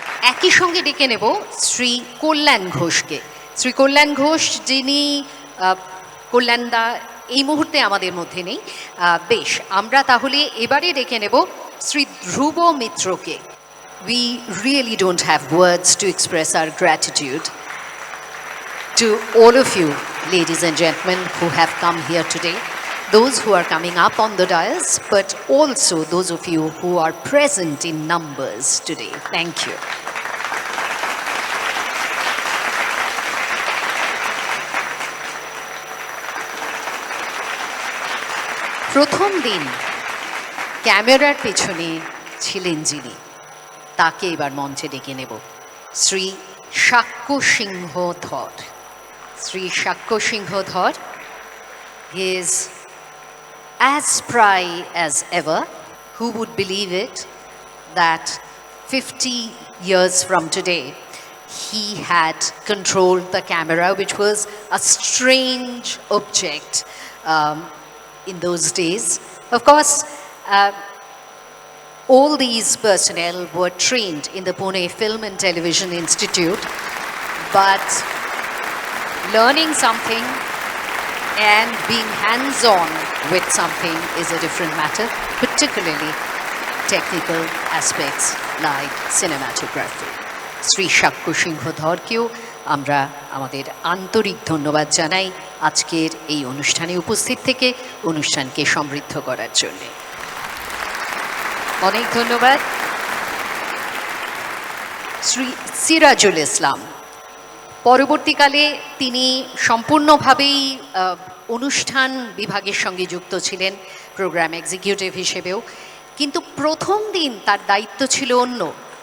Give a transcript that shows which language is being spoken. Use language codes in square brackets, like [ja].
[bn] একই সঙ্গে ডেকে নেব শ্রী কল্যাণ ঘোষকে। শ্রী কল্যাণ ঘোষ, যিনি কল্যাণদা এই মুহূর্তে আমাদের মধ্যে নেই, বেশ আমরা তাহলে এবারে ডেকে নেব শ্রী ধ্রুব মিত্রকে। [en] We really don't have words to express our gratitude to all of you, ladies and gentlemen, who have come here today, those who are coming up on the dais, but also those of you who are present in numbers today. Thank you. [bn] প্রথম দিন ক্যামেরার পেছনে ছিলেন যিনি, তাকে এবার মঞ্চে ডেকে নেব শ্রী সাক্ষ্য সিংহ ধর। [en] Shri Sakshya Singha Dhar is as spry as ever. Who would believe it that 50 years from today he had controlled the camera, which was a strange object in those days. Of course, all these personnel were trained in the Pune Film and Television Institute, but learning something and being hands-on with something is a different matter, particularly technical aspects like cinematography. [bn] Sri Shakku Singho Dhorkeও আমরা আমাদের আন্তরিক ধন্যবাদ জানাই আজকের এই অনুষ্ঠানে উপস্থিত থেকে অনুষ্ঠানকে সমৃদ্ধ করার জন্য। অনেক ধন্যবাদ। শ্রী সিরাজুল ইসলাম, পরবর্তীকালে তিনি সম্পূর্ণভাবেই অনুষ্ঠান বিভাগের সঙ্গে যুক্ত ছিলেন, প্রোগ্রাম এক্সিকিউটিভ হিসেবেও, কিন্তু প্রথম দিন তার দায়িত্ব ছিল অন্য।